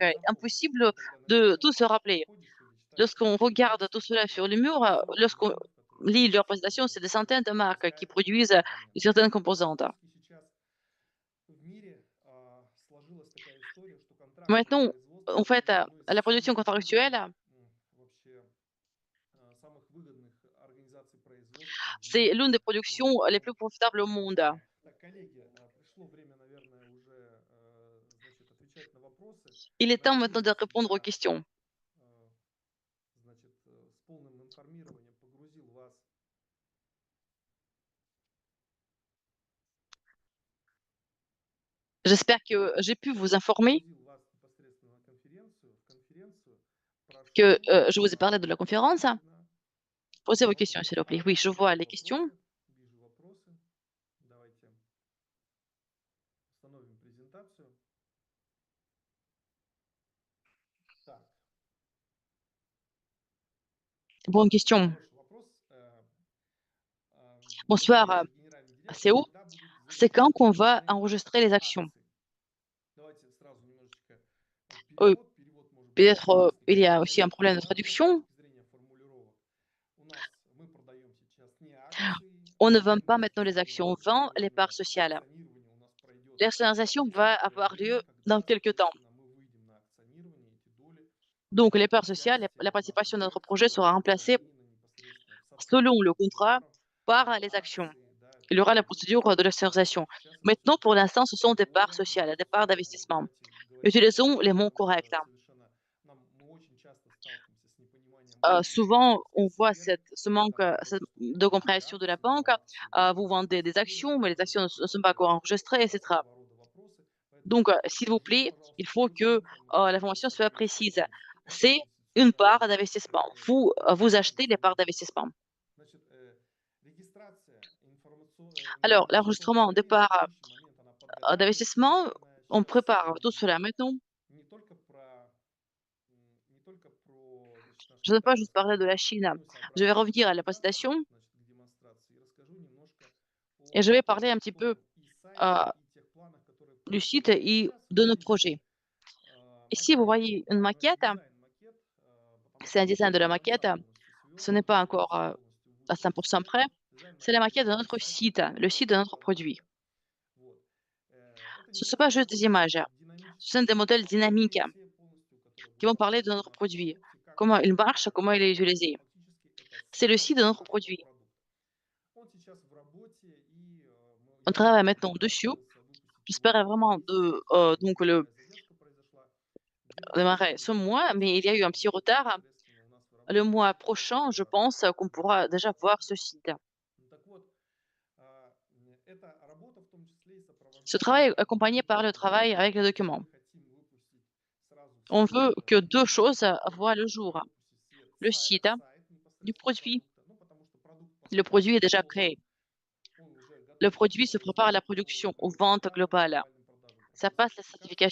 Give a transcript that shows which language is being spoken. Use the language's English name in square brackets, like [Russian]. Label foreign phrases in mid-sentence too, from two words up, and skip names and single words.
[French] Impossible de tout se rappeler. Lorsqu'on regarde tout cela sur le mur, lorsqu'on lit leurs présentations, c'est des centaines de marques qui produisent certaines composantes. [Russian] В мире сложилась такая история, что контракты на [French] Maintenant, en [Russian] производство — [French] fait, [Russian] это одно из [French] la production [Russian] самых [French] contractuelle, [Russian] выгодных, вообще, самых выгодных организаций производства в [French] c'est [Russian] мире. [French] l'une des [Russian] Вот, [French] productions les [Russian] поэтому, [French] plus profitables au monde. [Russian] так, коллеги, пришло время, наверное, уже, значит, отвечать на вопросы. [French] Il est temps maintenant de [Russian] Надеюсь, [French] répondre aux [Russian] я, [French] questions. [Russian] э, значит, с полным информированием погрузил вас [French] J'espère que j'ai pu vous informer, [Russian] непосредственно на конференцию, в конференцию. [French] que [Russian] Прошу, [French] je vous ai parlé de la conférence. [Russian] внимательно. [French] Posez vos questions, s'il vous plaît. Oui, [Russian] Ага, [French] je vois les questions. [Russian] вопросы. Вижу вопросы. Давайте установим презентацию. Так, [French] Bonne question. [Russian] хороший вопрос. [French] Bonsoir, [Russian] Добрый вечер, генеральный директор. CEO. Когда будет [French] C'est quand qu'on [Russian] зарегистрировано [French] va [Russian] движение [French] enregistrer les actions? [Russian] акций? Давайте сразу немножечко Euh, перевод. Перевод может быть [French] Peut-être il [Russian] несколько [French] y a aussi un problème de [Russian] многоголосый с [French] traduction. [Russian] точки зрения формулировок. У нас мы продаем сейчас не акции, [French] On ne vend [Russian] рынок [French] pas maintenant les [Russian] акционного [French] actions, on vend les [Russian] регулирования, [French] parts sociales. [Russian] акционирование у нас пройдет [French] L'externalisation va avoir lieu [Russian] время, [French] dans [Russian] когда, [French] quelques temps. [Russian] соответственно, мы выйдем на акционирование, эти доли, [French] Donc, les parts sociales, [Russian] часть [French] la [Russian] наших [French] participation de notre [Russian] проектов [French] projet [Russian] будут [French] sera remplacée [Russian] заменены непосредственно в [French] selon le [Russian] соответствии с [French] contrat [Russian] договором [French] par [Russian] на [French] les actions. [Russian] акции, да, это [French] Il y aura la [Russian] производство [French] procédure de [Russian] акций. [French] l'externalisation. [Russian] В частности, [French] Maintenant, pour l'instant, ce sont des parts [Russian] доля, [French] sociales, des parts [Russian] собственно, [French] d'investissement. [Russian] давайте говорить [French] Utilisons les [Russian] конкретно, [French] mots [Russian] потому [French] corrects. [Russian] что совершенно мы очень часто сталкиваемся с непониманием банковской [French] Souvent, on voit [Russian] сферы, [French] ce manque [Russian] когда говорят, что [French] de [Russian] покупаете [French] compréhension de la [Russian] акции, [French] banque. [Russian] но акции не [French] Vous vendez des [Russian] зарегистрированы, [French] actions, mais les [Russian] это [French] actions [Russian] вот [French] ne sont pas encore enregistrées, etc. [Russian] такого рода вопросы. Поэтому [French] Donc, s'il vous [Russian] подскажите, [French] plaît, il [Russian] пожалуйста, [French] faut [Russian] точную [French] que [Russian] информацию о [French] l'information soit précise. [Russian] соответствии [French] C'est une part [Russian] инвестиционного [French] d'investissement. Vous, vous achetez les parts [Russian] представительства. [French] d'investissement. [Russian] Значит, регистрация [French] Alors, [Russian] инвестиционного [French] l'enregistrement des [Russian] доверия на [French] parts [Russian] текущий момент она подготавливается, [French] d'investissement, [Russian] наверное, [French] on [Russian] сейчас [French] prépare tout cela maintenant. [Russian] не только про не только про, значит, наш [French] Je ne veux pas juste [Russian] китайский [French] parler de [Russian] рынок, [French] la Chine. [Russian] вернусь [French] Je vais [Russian] обратно к [French] revenir à la [Russian] презентации, [French] présentation [Russian] значит, к демонстрации, и расскажу немножко [French] et [Russian] о [French] je vais parler un petit peu [Russian] собственном и сайте, euh, и тех планах, которые [French] du site [Russian] происходят. Вот [French] et [Russian] сейчас вы [French] de nos [Russian] видите [French] projets. Ici, vous [Russian] макет, [French] voyez une [Russian] да, но это [French] maquette. [Russian] дизайн-макет, потому [French] C'est [Russian] что [French] un [Russian] он [French] design de [Russian] еще [French] la [Russian] не до [French] maquette. [Russian] конца полностью [French] Ce [Russian] сверстан, [French] n'est pas [Russian] не до [French] encore [Russian] конца полностью [French] à [Russian] вышел в [French] 100% [Russian] свет. [French] prêt. C'est la [Russian] Дизайн-макет [French] maquette de [Russian] есть на [French] notre [Russian] сайте, [French] site, [Russian] можно [French] le [Russian] его [French] site de notre [Russian] посмотреть. [French] produit. [Russian] Вот. Это [French] Ce ne sont pas juste des [Russian] непосредственно [French] images, ce sont des [Russian] динамические [French] modèles [Russian] модели, [French] dynamiques [Russian] все полностью, которые [French] qui vont parler de [Russian] выстраиваются [French] notre [Russian] на [French] produit, [Russian] продукте, как он [French] comment il marche, [Russian] работает и [French] comment [Russian] так [French] il est [Russian] далее. То есть [French] utilisé. [Russian] фактически это [French] C'est le [Russian] сайт [French] site de notre [Russian] нашего [French] produit. [Russian] продукта. Он сейчас в работе, и [French] On [Russian] я [French] travaille [Russian] очень [French] maintenant dessus. [Russian] готовился выпустить его в [French] J'espère [Russian] этом [French] vraiment [Russian] месяце. [French] donc [Russian] Небольшая задержка произошла. [French] démarrer [Russian] Демонстрировать [French] ce [Russian] его [French] mois, [Russian] давайте [French] mais il y a eu un [Russian] сейчас [French] petit [Russian] будет [French] retard. [Russian] непосредственно у нас в [French] Le [Russian] работе [French] mois [Russian] наша [French] prochain, je [Russian] презентация. [French] pense qu'on pourra déjà voir ce site. [Russian] Так вот, эта работа в том числе и [French] Ce travail [Russian] сопровождается [French] est accompagné par le [Russian] документами. [French] travail avec les [Russian] То есть [French] documents. [Russian] мы хотим выпустить сразу [French] On [Russian] все [French] veut que deux [Russian] виды [French] choses voient le [Russian] документов, [French] jour. [Russian] выпустить [French] Le site [Russian] сайт [French] du [Russian] непосредственно [French] produit. [Russian] продукта, ну потому что продукт [French] Le produit est déjà [Russian] готов, [French] créé. [Russian] он уже [French] Le [Russian] готов [French] produit [Russian] к [French] se prépare à la [Russian] производству, [French] production, aux [Russian] к [French] ventes [Russian] глобальным, [French] globales. [Russian] глобальным продажам, [French] Ça [Russian] проходит [French] passe la [Russian] сертификацию, и,